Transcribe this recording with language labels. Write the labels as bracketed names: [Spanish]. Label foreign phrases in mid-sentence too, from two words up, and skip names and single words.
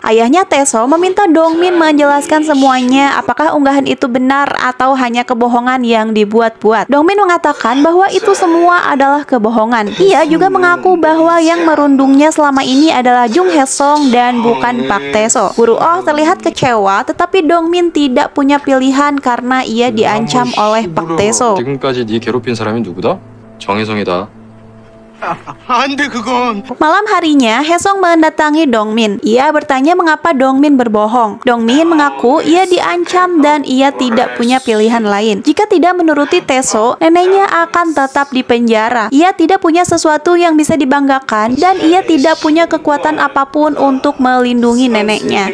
[Indonesian] Ayahnya Tae-so meminta Dongmin menjelaskan semuanya, apakah unggahan itu benar atau hanya kebohongan yang dibuat-buat. Dongmin mengatakan bahwa itu semua adalah kebohongan. Ia juga mengaku bahwa yang merundungnya selama ini adalah Jung Hae-sung dan bukan Pak Tae-so. Guru Oh terlihat kecewa, tetapi Dongmin tidak punya pilihan karena ia diancam oleh Pak Tae-so. [Korean] 지금까지 네 괴롭힌 사람이 누구다? 정혜성이다. [Indonesian] Malam harinya, Haesung mendatangi Dongmin. Ia bertanya mengapa Dongmin berbohong. Dongmin mengaku ia diancam dan ia tidak punya pilihan lain. Jika tidak menuruti Tae-so, neneknya akan tetap di penjara. Ia tidak punya sesuatu yang bisa dibanggakan dan ia tidak punya kekuatan apapun untuk melindungi neneknya.